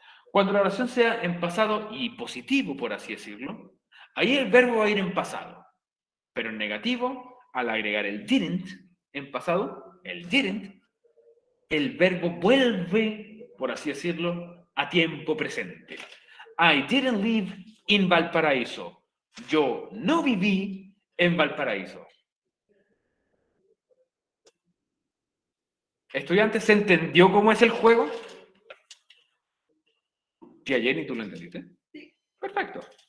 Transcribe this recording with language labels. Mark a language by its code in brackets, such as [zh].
[es] Cuando la oración sea en pasado y positivo, por así decirlo, ahí el verbo va a ir en pasado. Pero en negativo, al agregar el didn't en pasado, el didn't, el verbo vuelve, por así decirlo, a tiempo presente. [en] I didn't live in Valparaíso. [es] Yo no viví en Valparaíso. ¿Estudiantes, se entendió cómo es el juego? Tía Jenny, ¿tú lo entendiste? Sí. Perfecto.